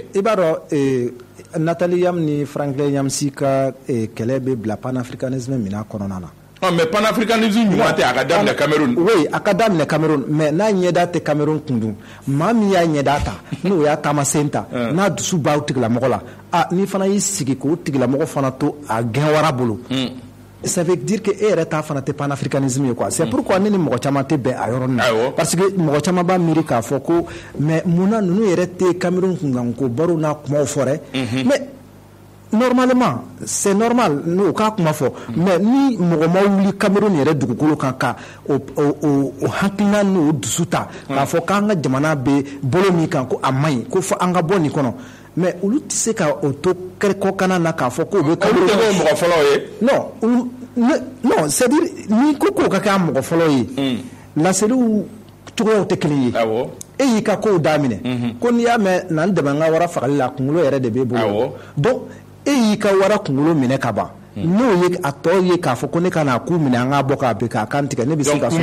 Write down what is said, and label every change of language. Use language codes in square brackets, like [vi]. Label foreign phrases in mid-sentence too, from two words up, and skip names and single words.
[bm] i b'a dɔn Nathalie Yam ni Franklin Yamsi ka kɛlɛ bɛ bila panafricanisme mina kɔnɔna na mais panafricanisme ɲuman tɛ a ka daminɛ Cameroun oui a ka daminɛ Cameroun mais n'a ɲɛda tɛ Cameroun kun dun maa min y'a ɲɛda ta n'o y'a taamasen ta n'a dusu b'a tigilamɔgɔ la n'i fana y'i sigi k'o tigilamɔgɔ fana to a gɛn wara bolo [fr] ça veut dire que [bm] e yɛrɛ ta fana tɛ panafricanisme ye quoi [fr] c'est pourquoi [bm] ne ni mɔgɔ caman tɛ bɛn a yɔrɔ na [fr] parce que [bm] mɔgɔ caman b'a miiri k'a fɔ ko mais munna ninnu yɛrɛ tɛ Cameroun kunkan ko baro n'a kumaw fɔ dɛ [fr] mais normalement c'est normal [bm] n'o k'a kuma fɔ mais ni mɔgɔ ma wuli Cameroun yɛrɛ dugukolo kan ka o hakilina n'o dusu ta k'a fɔ k'an ka jamana bɛ bolo min kan ko a man ɲi ko fɔ an ka bɔ nin kɔnɔ mais olu tɛ se ka o to kɔkanna na k'a fɔ k'o bɛ Cameroun tɛ mɔgɔ fɔlɔ ye [fr] non c'est à dire [bm] ni ko k'o ka kɛ a mɔgɔ fɔlɔ ye laseliw cogoyaw tɛ kelen ye e y'i ka kow daminɛ ko n'i y'a mɛn na n dɛmɛ n ka wara fagali la kunkolo yɛrɛ de b'e bolo donc e y'i ka wara kunkolo minɛ ka ban n'o ye a tɔ ye k'a fɔ ko ne ka n'a ku minɛ an k'a bɔ k'a bɛn k'a kan tigɛ ne bɛ se ka